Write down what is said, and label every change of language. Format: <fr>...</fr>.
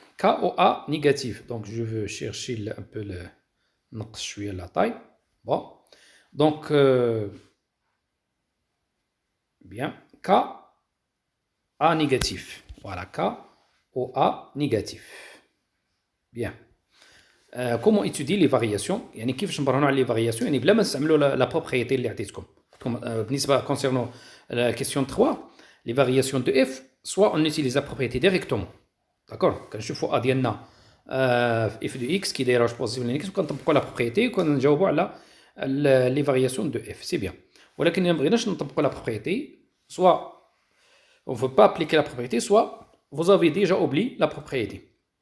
<fr>K ou A négatif, donc je veux chercher un peu la taille. Bon, donc bien, K A négatif. Voilà, K ou A négatif. Bien. Comment étudier les variations</fr> <ar>يعني كيفاش نبرهنوا على les variations يعني بلا ما نستعملوا la propriété اللي عطيتكم.</ar> <fr>بالنسبة concernant la question 3, les variations de f, soit on utilise la propriété directement. D'accord,</fr> <ar>كنشوفوا A ديالنا</ar> <fr>f de x qui</fr> <ar>دايره واش بوزيتيف ولا نيجاتيف كنطبقوا</ar> <fr>la propriété</fr> <ar>وكنجاوبوا على</ar> <fr>les variations de f, c'est bien.</fr> <ar>ولكن ما بغيناش نطبقوا</ar> <fr>la propriété, soit on ne veut pas appliquer la propriété, soit vous avez déjà oublié la propriété.</fr>